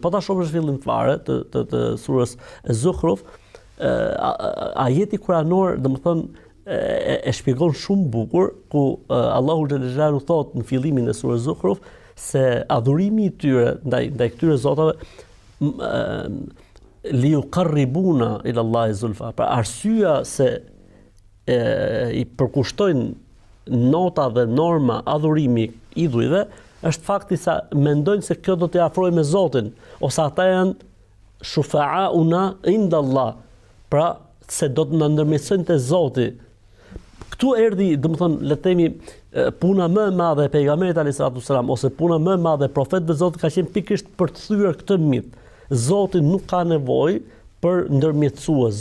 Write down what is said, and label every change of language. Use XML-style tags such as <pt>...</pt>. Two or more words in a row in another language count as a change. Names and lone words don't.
<sq>Po ta shohësh fillim fare të surës Zukhruf, ajeti kuranor, domethënë e shpjegon shumë bukur ku Allahu xhallahu thot në fillimin e surës Zukhruf se adhurimi i tyre ndaj këtyre zotave</sq> <ar>ليقربونا إلى الله زلفى.</ar> <sq>Pra arsyeja se i përkushtojnë nota dhe norma adhurimi idhujve është fakti sa mendojnë se kjo do t'i afrojë me Zotin, ose ata janë</sq> <ar>شفعاؤنا عند الله,</ar> <sq>pra se do të na ndërmjetësojnë te Zoti. Këtu erdhi, domethënë, le të themi, puna më e madhe e pejgamberit</sq> <ar>عليه السلام</ar> <sq>ose puna më e madhe e profetëve të Zotit ka qenë pikërisht për të thyer këtë mit. Zoti nuk ka nevojë për ndërmjetësues.</sq>